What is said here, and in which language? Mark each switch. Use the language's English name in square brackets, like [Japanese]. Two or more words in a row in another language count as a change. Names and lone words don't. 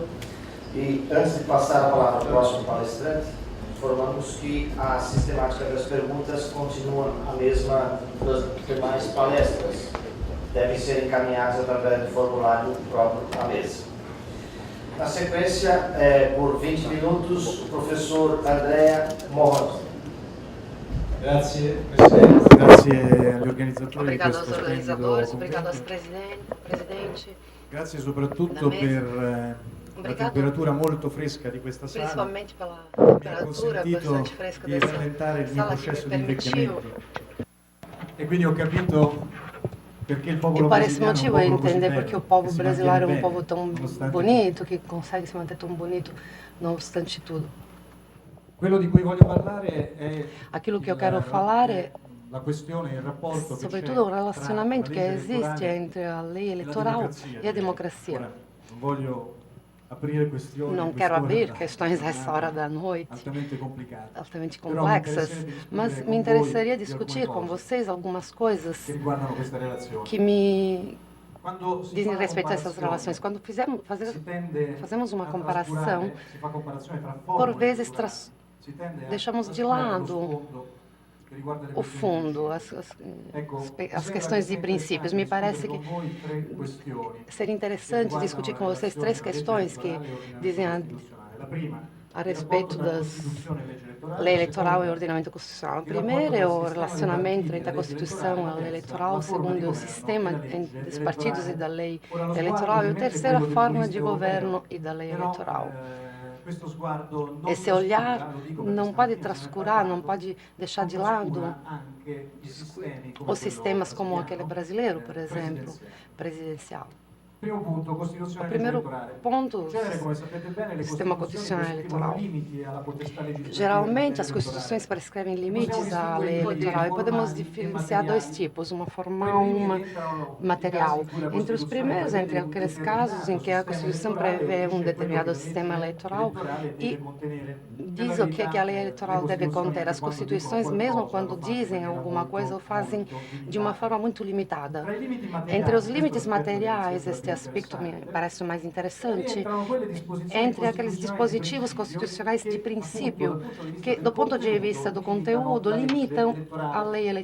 [Portuguese] E antes de passar a palavra ao próximo palestrante, informamos que a sistemática das perguntas continua a mesma das demais palestras. Devem ser encaminhadas através do formulário próprio à mesa. Na sequência, por 20 minutos, o professor Andrea Moroni. [Italian] Grazie Presidente, grazie agli organizzatori. [Portuguese] Obrigado aos organizadores, obrigado ao presidente. [Italian] Grazie soprattutto per la temperatura molto fresca di questa sala, [Portuguese] principalmente pela [Italian] mi ha [Portuguese] temperatura [Italian] consentito [Portuguese] bastante fresca [Italian] di [Portuguese] dessa [Italian] rallentare il mio [Portuguese] sala que [Italian] processo [Portuguese] me [Italian] di [Portuguese] permitiu. [Italian] invecchiamento. E quindi ho capito perché il [Portuguese] E [Italian] popolo [Portuguese] por esse [Italian] brasiliano [Portuguese] motivo [Italian] è [Portuguese] eu [Italian] un popolo così [Portuguese] entender [Italian] bello, [Portuguese] porque o povo [Italian] che si [Portuguese] brasileiro é [Italian] mantiene [Portuguese] um povo [Italian] bene, [Portuguese] tão [Italian] nonostante [Portuguese] bonito, que consegue se manter tão bonito, não obstante tudo. [Italian] quello di cui voglio parlare è [Portuguese] Aquilo que eu quero falar é, [Italian] la questione, il rapporto che [Portuguese] sobretudo, o [Italian] c'è [Portuguese] relacionamento que [Italian] tra la legge [Portuguese] existe [Italian] elettorale [Portuguese] entre a lei [Italian] e la [Portuguese] eleitoral [Italian] democrazia, [Portuguese] e a [Italian] direi. [Portuguese] democracia. [Italian] Ora, non voglio aprire questioni [Portuguese] Não [Italian] a [Portuguese] quero [Italian] quest'ora [Portuguese] abrir [Italian] da- [Portuguese] questões a essa hora da noite, [Italian] altamente complicate. [Portuguese] altamente [Italian] Però mi [Portuguese] complexas, [Italian] interesserebbe discutere [Portuguese] mas [Italian] con [Portuguese] me [Italian] voi [Portuguese] interessaria [Italian] di [Portuguese] discutir [Italian] alcune [Portuguese] com [Italian] cose [Portuguese] vocês algumas coisas [Italian] che riguardano questa relazione. [Portuguese] que me [Italian] Quando si fa [Portuguese] dizem [Italian] una [Portuguese] respeito a essas [Italian] comparazione, [Portuguese] relações. Quando [Italian] si tende [Portuguese] fazemos uma [Italian] a [Portuguese] comparação, [Italian] trascurare, si fa comparazione tra [Portuguese] por [Italian] formule [Portuguese] vezes [Italian] elettorali. Si tende a [Portuguese] deixamos de [Italian] trascurare [Portuguese] lado [Italian] lo sfondo che riguarda le [Portuguese] o [Italian] questioni [Portuguese] fundo, [Italian] principali. Ecco, [Portuguese] as [Italian] sembra [Portuguese] questões [Italian] che [Portuguese] e [Italian] sia [Portuguese] princípios. Me [Italian] interessante [Portuguese] parece [Italian] discutere [Portuguese] que [Italian] con voi tre questioni [Portuguese] seria [Italian] che [Portuguese] interessante [Italian] riguardano [Portuguese] discutir [Italian] la [Portuguese] com vocês [Italian] relazione [Portuguese] três [Italian] tra legge [Portuguese] questões que [Italian] elettorale e ordinamento [Portuguese] dizem [Italian] costituzionale. La prima, [Portuguese] a [Italian] il [Portuguese] respeito [Italian] rapporto tra [Portuguese] das [Italian] Costituzione e legge elettorale. [Portuguese] lei [Italian] La [Portuguese] eleitoral e [Italian] seconda, [Portuguese] ordenamento constitucional. A [Italian] il rapporto [Portuguese] primeira é [Italian] tra [Portuguese] o [Italian] sistema dei [Portuguese] relacionamento [Italian] partiti e [Portuguese] entre a [Italian] legge [Portuguese] Constituição e a [Italian] elettorale. [Portuguese] lei [Italian] La [Portuguese] eleitoral, [Italian] terza, la forma di [Portuguese] segundo o [Italian] governo [Portuguese] sistema [Italian] e la legge [Portuguese] dos partidos e [Italian] elettorale. [Portuguese] da lei [Italian] Ora, lo [Portuguese] eleitoral, e o [Italian] sguardo, [Portuguese] terceiro, a [Italian] ovviamente, [Portuguese] forma [Italian] quello [Portuguese] de [Italian] del [Portuguese] governo [Italian] giurista [Portuguese] e da lei [Italian] europeo. [Portuguese] eleitoral. [Italian] Questo sguardo non [Portuguese] Esse olhar [Italian] trascura, lo dico perché [Portuguese] não pode [Italian] stamattina se ne è [Portuguese] trascurar, não [Italian] parlato, [Portuguese] pode deixar [Italian] non [Portuguese] de lado [Italian] trascura anche i sistemi come [Portuguese] os sistemas [Italian] quello [Portuguese] como aquele brasileiro, por [Italian] brasiliano, [Portuguese] exemplo, presidencial. [Italian] Primo punto, [Portuguese] O [Italian] Costituzione e legge [Portuguese] primeiro [Italian] elettorale. [Portuguese] ponto, [Italian] In genere, come sapete bene, le [Portuguese] sistema [Italian] Costituzioni [Portuguese] constitucional [Italian] prescrivono [Portuguese] eleitoral. [Italian] limiti alla potestà legislativa [Portuguese] Geralmente, [Italian] in [Portuguese] as [Italian] materia [Portuguese] constituições [Italian] elettorale. [Portuguese] prescrevem limites à lei [Italian] Possiamo [Portuguese] eleitoral e podemos [Italian] distinguere [Portuguese] diferenciar dois tipos, uma formal e [Italian] Quelli [Portuguese] uma [Italian] che entrano [Portuguese] material. [Italian] in casi in cui la [Portuguese] Entre os [Italian] Costituzione [Portuguese] primeiros, entre [Italian] prevede un [Portuguese] aqueles casos em que a [Italian] determinato [Portuguese] Constituição [Italian] sistema elettorale [Portuguese] prevê [Italian] o dice [Portuguese] determinado [Italian] quello che la [Portuguese] sistema [Italian] legge [Portuguese] eleitoral [Italian] elettorale [Portuguese] e [Italian] deve contenere. [Portuguese] diz [Italian] Per [Portuguese] o que a lei [Italian] verità, [Portuguese] eleitoral [Italian] le [Portuguese] deve [Italian] Costituzioni, [Portuguese] conter. As [Italian] anche quando [Portuguese] constituições, [Italian] dicono [Portuguese] mesmo [Italian] qualcosa, [Portuguese] quando [Italian] lo fanno in [Portuguese] dizem [Italian] maniera [Portuguese] alguma [Italian] molto, [Portuguese] coisa, o fazem [Italian] molto [Portuguese] de uma [Italian] limitata. [Portuguese] forma muito limitada. [Italian] Tra i limiti materiali, [Portuguese] Entre os [Italian] questo [Portuguese] limites [Italian] aspetto deve [Portuguese] materiais, [Italian] essere [Portuguese] este [Italian] più [Portuguese] aspecto me [Italian] interessante, [Portuguese] parece o mais interessante, [Italian] rientrano quelle disposizioni [Portuguese] entre aqueles [Italian] costituzionali di [Portuguese] dispositivos [Italian] principio [Portuguese] constitucionais de [Italian] che, [Portuguese] princípio [Italian] appunto, [Portuguese] que, do ponto de vista do conteúdo, limitam a lei eleitoral.